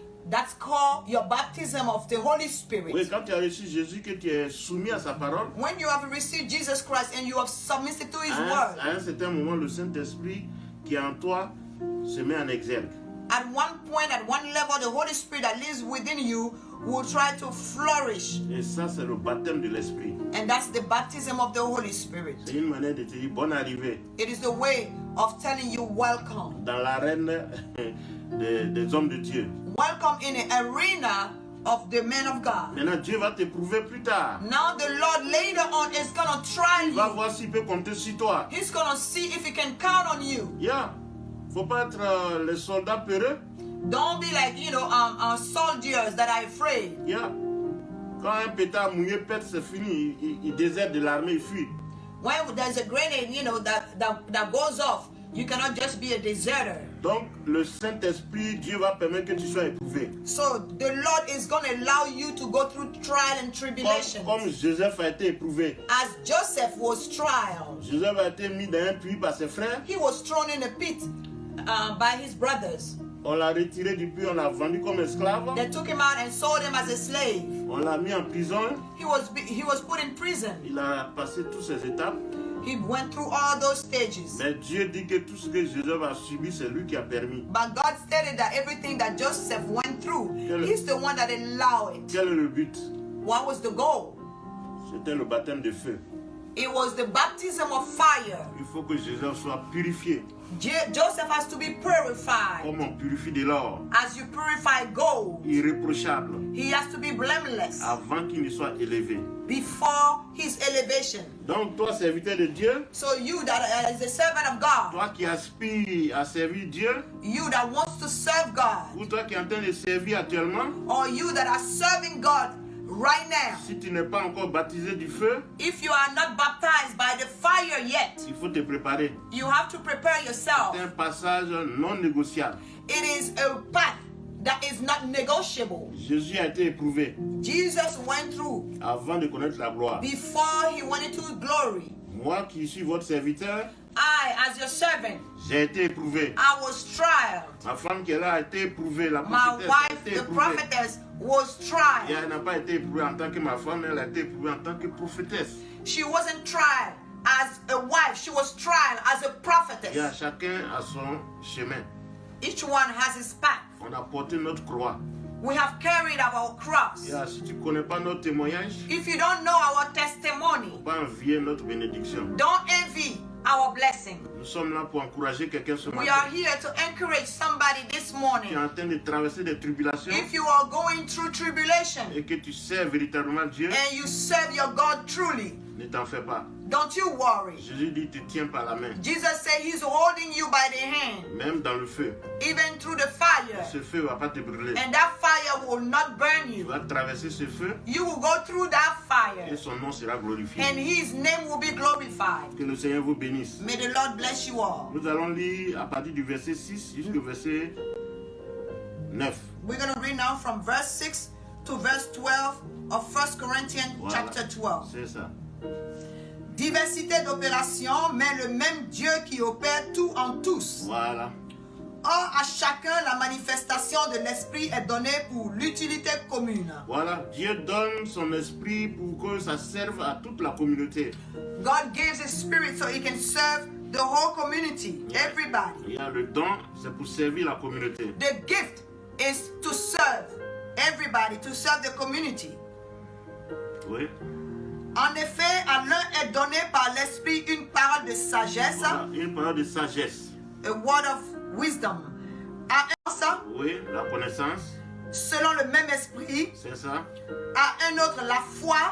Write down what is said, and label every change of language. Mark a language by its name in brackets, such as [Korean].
[English] That's called your baptism of the Holy Spirit. [French] Oui, quand tu as reçu Jésus, que tu es soumis à sa parole, [English] When you have received Jesus Christ and you have submitted to His [French] à [English] word, [French] un certain moment, le Saint-Esprit qui est en toi se met en exergue. [English] at one point, at one level, the Holy Spirit that lives within you will try to flourish. [French] Et ça, c'est le baptême de l'esprit. [English] And that's the baptism of the Holy Spirit. [French] C'est une manière de te dire bonne arrivée [English] It is the way of telling you welcome. [French] dans l'arène des hommes de Dieu. [English] Welcome in the arena of the men of God. [French] Maintenant, Dieu va te prouver plus tard. [English] Now the Lord later on is going to try [French] Il va [English] you. [French] voir s'il peut compter sur toi. [English] He's going to see if he can count on you. Yeah. [French] Faut pas être les soldats peureux. [English] Don't be like, soldiers that are afraid. Yeah. [French] Quand un pétard mouillé pète, c'est fini. Il déserte de l'armée, il fuit. [English] When there's a grenade, that goes off, you cannot just be a deserter. [French] Donc, le Saint-Esprit, Dieu va permettre que tu sois éprouvé. [English] So the Lord is going to allow you to go through trial and tribulation. [French] Comme Joseph a été éprouvé. [English] As Joseph was trialed, [French] Joseph a été mis dans un puits par ses frères. [English] he was thrown in a pit by his brothers. [French] On l'a retiré du puits, on l'a vendu comme esclave. [English] They took him out and sold him as a slave. [French] On l'a mis en prison. [English] He was put in prison. [French] Il a passé toutes ces étapes. [English] He went through all those stages. [French] Mais Dieu dit que tout ce que Joseph a subi, c'est lui qui a permis. [English] But God stated that everything that Joseph went through, he's the one that allowed it. [French] Quel est le but? [English] What was the goal? [French] C'était le baptême de feu. [English] It was the baptism of fire. [French] Il faut que Joseph soit purifié. [English] Joseph has to be purified. [French] Comme on purifie de l'or. [English] As you purify gold, [French] Irréprochable. [English] he has to be blameless [French] Avant qu'il ne soit élevé. [English] before his elevation. [French] Donc toi, serviteur de Dieu, [English] So you that is a servant of God, [French] toi qui aspires à servir Dieu, [English] you that wants to serve God, [French] ou toi qui es en train de servir actuellement, [English] or you that are serving God right now, [French] si tu n'es pas encore baptisé du feu, [English] if you are not baptized by the fire yet, [French] il faut te préparer. [English] you have to prepare yourself. [French] C'est un passage non négociable. [English] It is a path that is not negotiable. [French] Jésus a été éprouvé [English] Jesus went through [French] avant de connaître la gloire. [English] before he went into glory. [French] Moi qui suis votre serviteur, [English] I, as your servant, [French] j'ai été éprouvé. [English] I was tried. [French] Ma femme qui est là a été éprouvée. La [English] My [French] prophétesse a [English] wife, [French] été [English] the [French] éprouvée. [English] prophetess, was [French] Et [English] tried. [French] elle n'a pas été éprouvée en tant que ma femme, elle a été éprouvée en tant que prophétesse. [English] She wasn't tried as a wife, she was tried as a [French] Et [English] prophetess. [French] chacun a son chemin. [English] Each one has his path. [French] On a porté notre croix. [English] We have carried our cross. [French] Et si tu ne connais pas notre témoignage, [English] If you don't know our testimony, [French] tu vas envier notre bénédiction. [English] don't envy our blessing. [French] Nous sommes là pour encourager quelqu'un ce [English] We are [French] matin [English] here to encourage somebody this [French] qui est [English] morning. [French] en train de traverser des tribulations [English] If you are going through tribulation [French] et que tu sers véritablement Dieu, [English] and you serve your God truly, [French] ne t'en fais pas. [English] don't you worry. [French] Jésus dit, te tiens par la main, [English] Jesus said he's holding you by the hand, [French] même dans le feu. [English] even through the fire. [French] Ce feu ne va pas te brûler. [English] And that fire will not burn [French] Tu [English] you. [French] vas traverser ce feu [English] You will go through that [French] et [English] fire, [French] son nom sera glorifié. [English] and his name will be glorified. [French] Que le Seigneur vous bénisse. [English] May the Lord bless you all. [French] Nous allons lire à partir du verset 6 jusqu'au verset 9. [English] We're going to read now from verse 6 to verse 12 of 1 Corinthians [French] Voilà. [English] chapter 12. [French] C'est ça. Diversité d'opérations, mais le même Dieu qui opère tout en tous. Voilà. Or, à chacun, la manifestation de l'Esprit est donnée pour l'utilité commune. Voilà. Dieu donne son esprit pour que ça serve à toute la communauté. [English] God gives His Spirit so He can serve the whole community, everybody. [French] Il y a le don, c'est pour servir la communauté. [English] The gift is to serve everybody, to serve the community. [French] Oui. En effet, à l'un est donné par l'Esprit une parole de sagesse, Voilà, une parole de sagesse. [English] a word of wisdom. [French] À un ça, Oui, la connaissance, selon le même esprit. c'est ça. À un autre, la foi